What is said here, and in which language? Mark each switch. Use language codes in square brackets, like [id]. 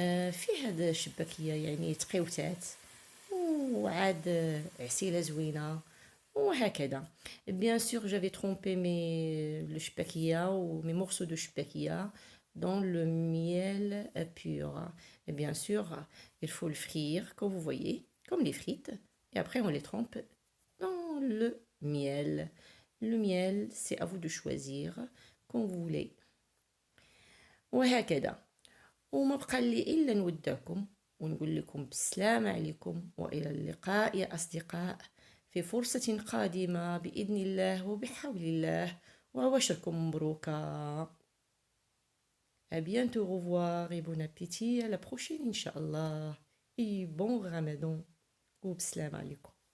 [ar] في هاد الشباكية يعني تقيوتات وعاد عسيلة زوينة وهكذا. [fr] Bien sûr, j'avais trempé le shpakia ou mes morceaux de shpakia dans le miel pur. Et bien sûr, il faut le frire, comme vous voyez, comme les frites. Et après, on les trempe dans le miel. Le miel, c'est à vous de choisir, comme vous voulez. [ar] وهكذا. وما بقى لي إلا نودعكم ونقول لكم بالسلام عليكم، وإلى اللقاء يا أصدقاء في فرصة قادمة بإذن الله وبحول الله، وعواشركم مبروكة. [fr] à bientôt, au revoir et bon appétit à la prochaine Inch'Allah et bon Ramadan [ar] وبسلام عليكم.